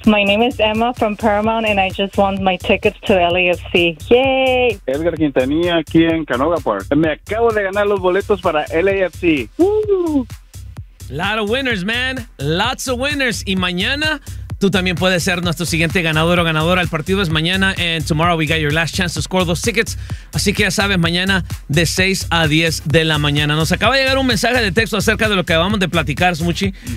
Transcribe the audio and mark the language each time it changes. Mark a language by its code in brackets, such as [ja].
[en] My name is Emma from Paramount and I just won my tickets to LAFC. Yay. [es] Edgar Quintanilla aquí en Canoga Park. Me acabo de ganar los boletos para LAFC. [en] Lot of winners, man. Lots of winners. [es] Y mañana, tú también puedes ser nuestro siguiente ganador o ganadora. El partido es mañana. [en] And tomorrow we got your last chance to score those tickets. [es] Así que ya sabes, mañana de 6 a 10 de la mañana. Nos acaba de llegar un mensaje de texto acerca de lo que acabamos de platicar, Smuchi.